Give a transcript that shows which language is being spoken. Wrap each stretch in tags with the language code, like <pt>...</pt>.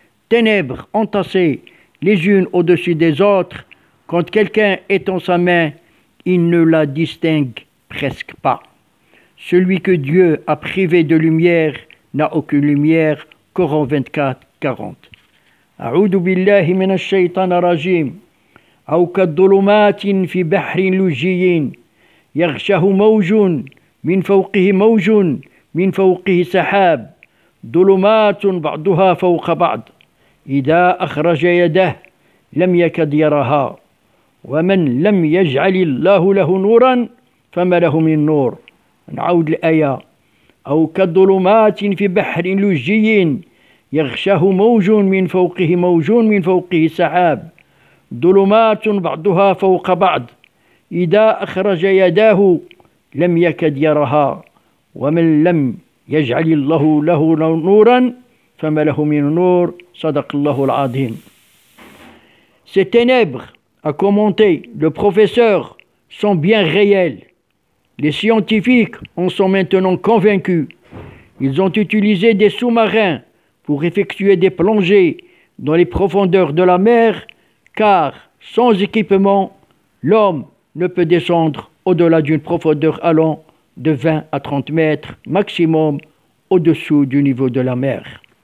<fr>Ténèbres entassées les unes au-dessus des autres, quand quelqu'un étend sa main, il ne la distingue presque pas. Celui que Dieu a privé de lumière n'a aucune lumière. » Coran 24, 40.</fr> <ar>أعوذ بالله من الشيطان الرجيم. أو كالظلمات في بحر لجي يغشاه موج من فوقه موج من فوقه سحاب ظلمات بعضها فوق بعض إذا أخرج يده لم يكد يرها ومن لم يجعل الله له نورا فما له من نور. نعود الآية. أو كالظلمات في بحر لجي يغشاه موج من فوقه موج من فوقه سحاب ظلمات بعضها فوق بعض إذا أخرج يداه لم يكد يرها ومن لم يجعل الله له نورا فما له من نور. صدق الله العظيم.</ar> <fr>Ces ténèbres, a commenté le professeur, sont bien réelles. Les scientifiques en sont maintenant convaincus. Ils ont utilisé des sous-marins pour effectuer des plongées dans les profondeurs de la mer, car sans équipement, l'homme ne peut descendre au-delà d'une profondeur allant de 20 à 30 mètres maximum au-dessous du niveau de la mer.</fr>